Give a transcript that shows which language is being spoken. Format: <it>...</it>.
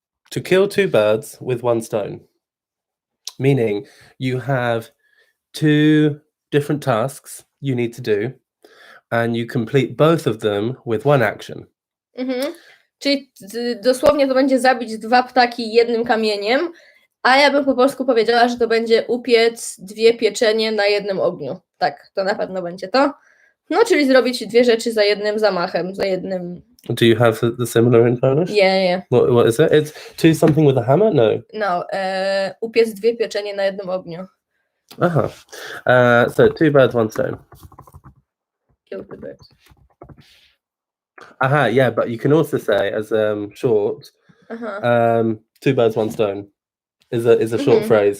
<en>to kill two birds with one stone. Meaning you have two different tasks you need to do, and you complete both of them with one action.</en> <pl>Czyli dosłownie to będzie zabić 2 ptaki jednym kamieniem, a ja bym po polsku powiedziała, że to będzie upiec 2 pieczenie na jednym ogniu. Tak, to na pewno będzie to. No, czyli zrobić 2 rzeczy za jednym zamachem, za jednym...</pl> <en>Do you have the similar in Polish? Yeah. What is it? It's to something with a hammer? No.</en> <pl>No, upiec 2 pieczenie na jednym ogniu.</pl> <en>Uh-huh. So 2 birds, 1 stone. Kill the birds. Aha, yeah, but you can also say as short, 2 birds, 1 stone is a short phrase.</en>